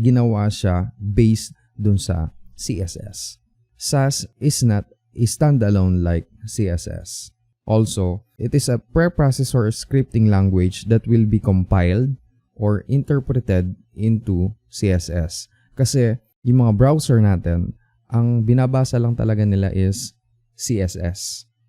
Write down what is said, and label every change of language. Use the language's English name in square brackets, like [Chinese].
[Filipino] Ginawa siya based dun sa CSS. [English] SASS is not a standalone like CSS. Also, it is a preprocessor scripting language that will be compiled or interpreted into CSS. [Filipino] Kasi yung mga browser natin, ang binabasa lang talaga nila is CSS.